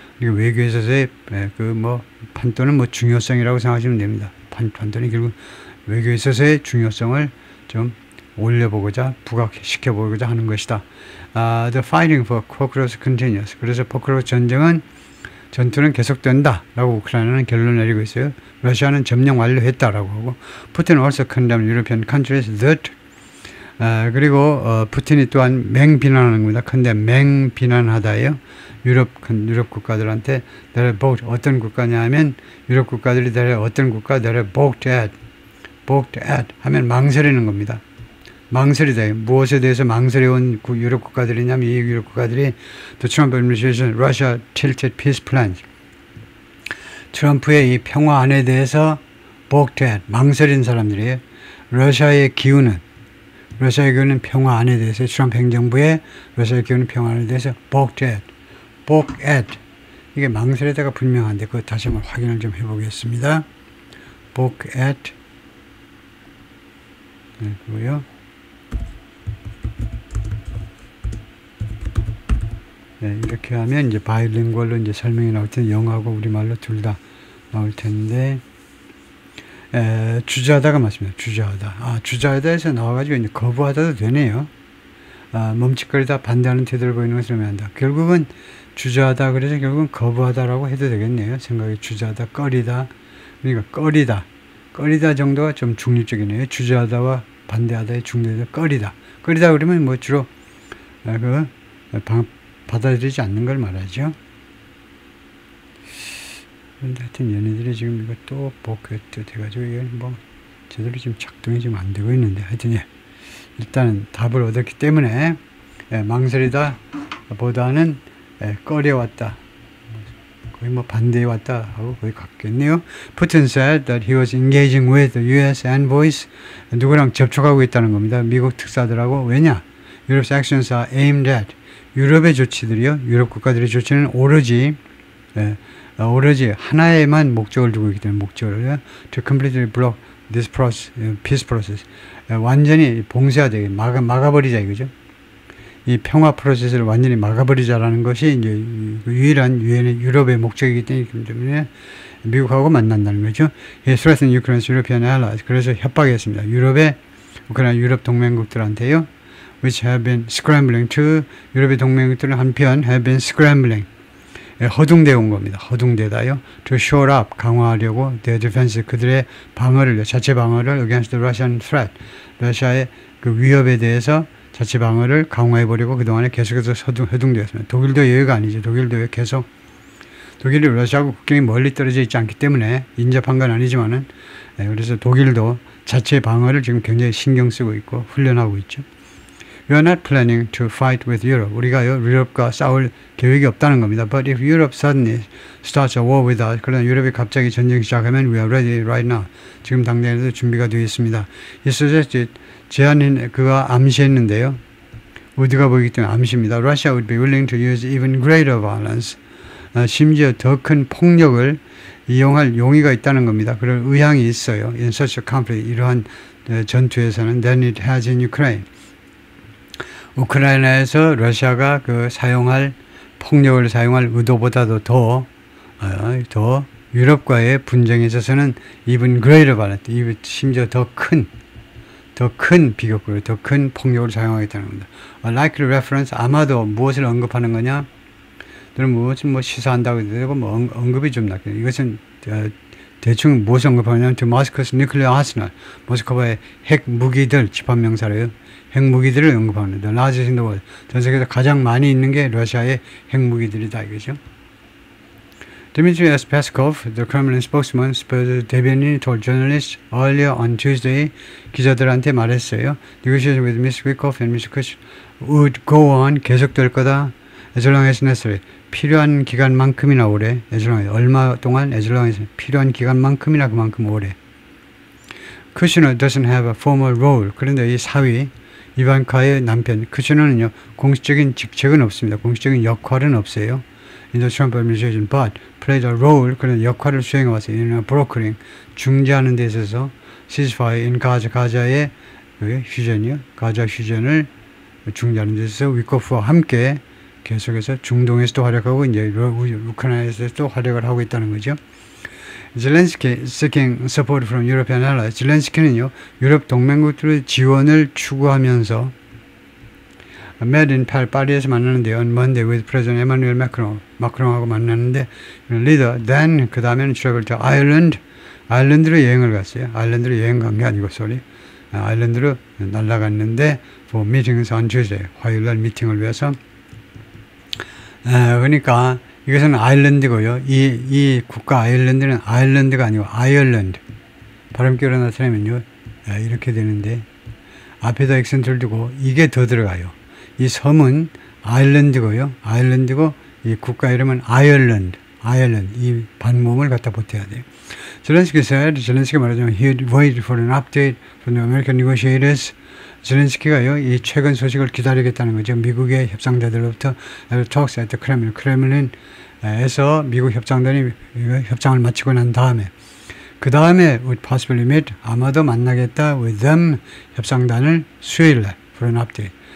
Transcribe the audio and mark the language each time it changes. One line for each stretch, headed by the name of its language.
Korean: 그리고 외교에 있어서의 판돈은 중요성이라고 생각하시면 됩니다. 판돈이 결국 외교에 있어서의 중요성을 좀 올려보고자, 부각시켜보고자 하는 것이다.
English: The fighting for Pokrovsk continues.
Korean: 그래서 포크로스 전투는 계속된다 라고 우크라이나는 결론을 내리고 있어요. 러시아는 점령 완료했다라고 하고,
English: Putin also condemned European countries that
Korean: 그리고 푸틴이 또한 맹비난하는 겁니다. 근데 맹비난하다예요. 유럽 국가들한테
English: they're both
Korean: 어떤 국가냐 하면 유럽 국가들이 어떤 국가
English: they're balked at
Korean: 하면 망설이는 겁니다. 망설이다. 무엇에 대해서 망설여온 유럽 국가들이냐면 이 유럽 국가들이
English: the Trump administration Russia tilted peace plans
Korean: 트럼프의 이 평화안에 대해서
English: balked at
Korean: 망설인 사람들이에요. 러시아의 기운은 평화안에 대해서 트럼프 행정부의 러시아의 기운은 평화안에 대해서
English: balked at
Korean: 이게 망설이다가 분명한데 그거 다시 한번 확인을 좀 해보겠습니다.
English: balked at
Korean: 그리고요. 네, 이렇게 하면 이제 바이링구얼로 이제 설명이 나올 텐데 영어하고 우리말로 둘 다 나올 텐데 주저하다가 맞습니다. 주저하다에서 나와가지고 이제 거부하다도 되네요. 멈칫거리다 반대하는 태도를 보이는 것을 의미한다. 결국은 주저하다 그래서 결국은 거부하다라고 해도 되겠네요. 생각이 주저하다, 꺼리다. 그러니까 꺼리다 정도가 좀 중립적이네요. 주저하다와 반대하다의 중립에서 꺼리다 그러면 뭐 주로 받아들이지 않는 걸 말하죠. 그런데 하여튼 얘네들이 지금 이거 또 복귀도 돼가지고 이건 뭐 제대로 지금 작동이 지금 안 되고 있는데 하여튼 일단은 답을 얻었기 때문에 망설이다 보다는 꺼려왔다. 거의 뭐 반대해왔다 하고 거의 같겠네요.
English: Putin said that he was engaging with the U.S. envoys.
Korean: 누구랑 접촉하고 있다는 겁니다. 미국 특사들하고. 왜냐? Europe's actions are aimed at. 유럽의 조치들이요. 유럽 국가들의 조치는 오로지 하나에만 목적을 두고 있기 때문에 목적을
English: to completely block this process, peace process.
Korean: 완전히 봉쇄하되 막아버리자 이거죠. 이 평화 프로세스를 완전히 막아버리자라는 것이 이제 유일한 유럽의 목적이기 때문에 미국하고 만난다는 거죠.
English: threatened Ukraine's European allies.
Korean: 그래서 협박했습니다. 우크라이나 유럽 동맹국들한테요.
English: which have been scrambling to
Korean: 유럽의 동맹국들은 한편
English: have been scrambling
Korean: 허둥대 온 겁니다. 허둥대다요.
English: to shore up
Korean: 강화하려고
English: their defense
Korean: 그들의 방어를 자체 방어를
English: against the Russian threat
Korean: 러시아의 그 위협에 대해서 자체 방어를 강화해보려고 그동안에 계속해서 허둥대었습니다. 독일도 예외가 아니죠. 독일도 계속 독일이 러시아하고 국경이 멀리 떨어져 있지 않기 때문에 인접한 건 아니지만은 그래서 독일도 자체 방어를 지금 굉장히 신경 쓰고 있고 훈련하고 있죠.
English: We are not planning to fight with Europe.
Korean: 우리가요 유럽과 싸울 계획이 없다는 겁니다.
English: But if Europe suddenly starts a war with us,
Korean: 그러나 유럽이 갑자기 전쟁 시작하면
English: we are ready right now.
Korean: 지금 당장에도 준비가 되어 있습니다.
English: He suggested
Korean: 그가 암시했는데요. 우드가 보이기 때문에 암시입니다.
English: Russia would be willing to use even greater violence.
Korean: 심지어 더 큰 폭력을 이용할 용의가 있다는 겁니다. 그럴 의향이 있어요.
English: In such a conflict,
Korean: 이러한 전투에서는
English: than it has in Ukraine.
Korean: 우크라이나에서 러시아가 폭력을 사용할 의도보다도 더 유럽과의 분쟁에 있어서는
English: even greater violence,
Korean: 심지어 더 큰 비극을, 더 큰 폭력을 사용하겠다는 겁니다.
English: Likely reference,
Korean: 아마도 무엇을 언급하는 거냐? 무엇을 시사한다고 해도 되고, 언급이 좀 낮게. 이것은, 대충 무엇을 언급하냐면,
English: to Moscow's nuclear arsenal.
Korean: 모스크바의 핵 무기들, 집합명사래요. 핵 무기들을 언급합니다.
English: largest in the world.
Korean: 전 세계에서 가장 많이 있는 게 러시아의 핵 무기들이다, 이거죠.
English: Dmitry Peskov, the Kremlin spokesman,
Korean: 대변인이
English: told journalists earlier on Tuesday,
Korean: 기자들한테 말했어요.
English: Negotiations with Mr. Wikov and Mr. Kush would go on,
Korean: 계속될 거다.
English: As long as necessary.
Korean: 필요한 기간만큼이나 오래.
English: As long as,
Korean: 얼마 동안?
English: As long as,
Korean: 필요한 기간만큼이나 그만큼 오래.
English: Kushner doesn't have a formal role.
Korean: 그런데 이 사위, 이반카의 남편, 쿠시너는요, 공식적인 직책은 없습니다. 공식적인 역할은 없어요.
English: In the Trump administration, but played a role,
Korean: 그런 역할을 수행해왔어요.
English: in brokering,
Korean: 중재하는 데 있어서
English: ceasefire in Gaza,
Korean: 가자의 휴전이요. 가자 휴전을 중재하는 데 있어서 위코프와 함께 계속해서 중동에서도 활약하고 이제 우크라이나에서도 활약을 하고 있다는 거죠.
English: 젤렌스키 seeking support from European allies.
Korean: 젤렌스키는요, 유럽 동맹국들의 지원을 추구하면서
English: met in
Korean: 파리에서 만나는데요.
English: on Monday with President Emmanuel Macron.
Korean: 마크롱하고 만났는데
English: leader. then
Korean: 그 다음에는
English: travel to Ireland.
Korean: 아일랜드로 여행을 갔어요. 아일랜드로 여행 간 게 아니고
English: sorry.
Korean: 아일랜드로 날아갔는데
English: for meetings on Tuesday.
Korean: 화요일날 미팅을 위해서. 그러니까 이것은 아일랜드고요. 이 국가 아일랜드는 아일랜드가 아니고 아이얼랜드. 발음기로 나타내면요. 이렇게 되는데 앞에다 액센트를 두고 이게 더 들어가요. 이 섬은 아일랜드고요. 아일랜드고 이 국가 이름은 아이얼랜드. 이 반모음을 갖다 보태야 돼요.
English: 젤렌스키
Korean: 말하자면
English: he waited for an update from the American negotiators.
Korean: 젤렌스키가요, 이 최근 소식을 기다리겠다는 거죠. 미국의 협상자들로부터
English: talks at the
Korean: 크렘린에서 미국 협상단이 협상을 마치고 난 다음에 그 다음에
English: would possibly meet
Korean: 아마도 만나겠다
English: with them
Korean: 협상단을 수요일날
English: for an update.